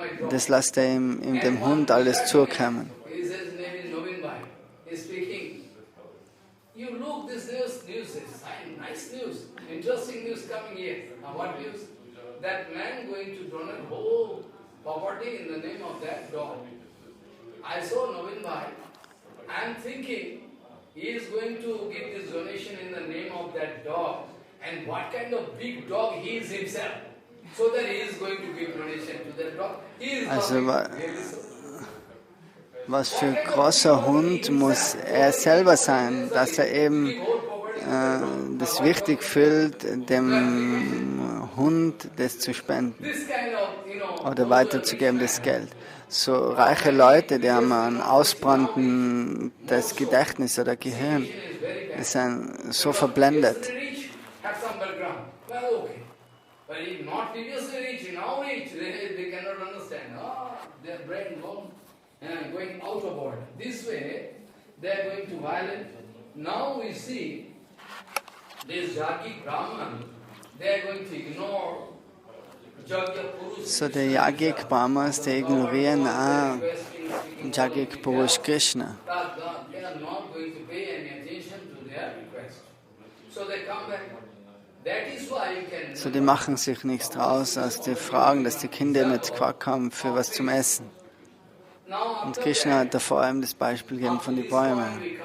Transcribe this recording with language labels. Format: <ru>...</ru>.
<de>Das lässt er ihm dem Hund alles zukommen.</de> <en>His name is Navin Bhai. He is speaking. You look, this news is nice news, interesting news coming here. Now what news? That man going to donate whole property in the name of that dog. I saw Navin Bhai. I am thinking he is going to give this donation in the name of that dog. And what kind of big dog he is himself. So that he is going to give donation to that dog. He is</en> <de>Also</de> <en>not</en> <de>was für ein großer Hund muss er selber sein, dass er eben das wichtig fühlt, dem Hund das zu spenden</de> <en>this kind of,</en> <de>oder weiterzugeben, das Geld. So reiche Leute, die haben ein ausbrannendes Gedächtnis oder Gehirn, die sind so verblendet.</de> <en>rich, have some background. Well, okay. But if not previously rich, now rich, they cannot understand. Their brain going out of order. This way, they are going to violate. Now we see this Yagyik Brahman, they are going to ignore</en> <de>So die Yagyik-Brahmas, die ignorieren auch Yagyik Krishna.</de> <en>They are not going to pay any attention to their request. So they come back. That is why you can.</en> <de>So die machen sich nichts draus, als die fragen, dass die Kinder nicht Quark haben für was zum Essen. Und Krishna hat da vor allem das Beispiel gegeben von den Bäumen.</de>